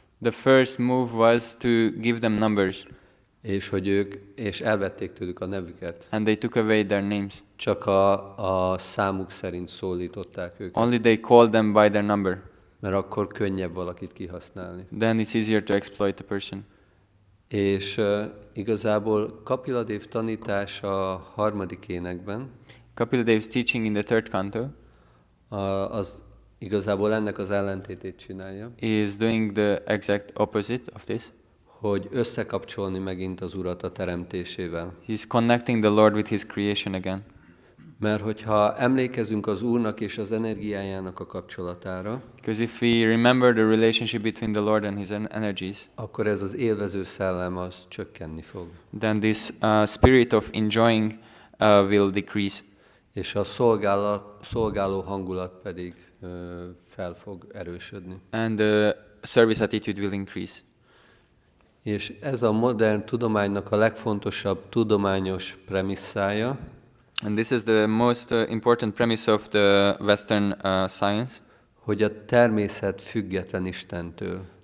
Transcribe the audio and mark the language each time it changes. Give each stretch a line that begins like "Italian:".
English: the first move was to give them numbers,
Hungarian: és elvették tőlük a nevüket.
English: and they took away their names.
Hungarian: Csak a számuk szerint szólították őket,
English: Only they called them by their number.
Hungarian: mert akkor könnyebb valakit kihasználni.
English: Then it's easier to exploit the person.
Hungarian: És igazából Kapiladév tanítás a harmadik énekben,
English: Kapila Dev's teaching in the third canto
Hungarian: az igazából ennek az ellentétét csinálja,
English: is doing the exact opposite of this.
Hungarian: hogy összekapcsolni megint az Urat a teremtésével.
English: He's connecting the Lord with His creation again.
Hungarian: Mert hogyha emlékezünk az Úrnak és az energiájának a kapcsolatára,
English: Because if we remember the relationship between the Lord and His energies,
Hungarian: akkor ez az élvező szellem az csökkenni fog.
English: then this spirit of enjoying will decrease,
Hungarian: És a szolgáló hangulat pedig fel fog erősödni.
English: and the service attitude will increase.
Hungarian: És ez a modern tudománynak a legfontosabb tudományos premisszája,
English: And this is the most important premise of the Western science,
Hungarian: hogy a természet független Istentől.